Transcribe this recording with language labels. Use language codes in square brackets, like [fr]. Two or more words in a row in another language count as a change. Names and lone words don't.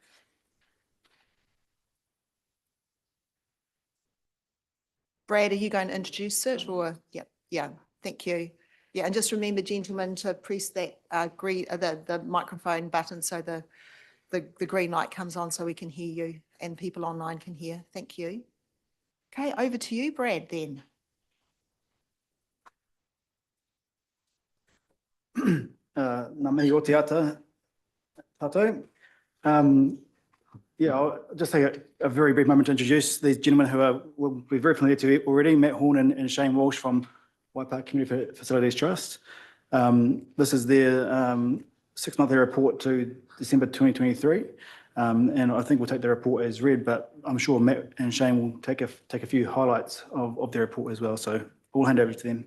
[en] Brad, are you going to introduce it, or? Yep, yeah, thank you. Yeah, and just remember, gentlemen, to press that green, the microphone button so the green light comes on so we can hear you and people online can hear. Thank you. Okay, over to you, Brad, then. [mi] Nā mihi o te ata, tātou. [en] Yeah, I'll just take a very brief moment to introduce these gentlemen who will be very familiar to you already, Matt Horn and Shane Walsh from Waipa Community Facilities Trust. This is their 6-monthly report to December 2023, and I think we'll take the report as read, but I'm sure Matt and Shane will take a few highlights of their report as well, so we'll hand over to them.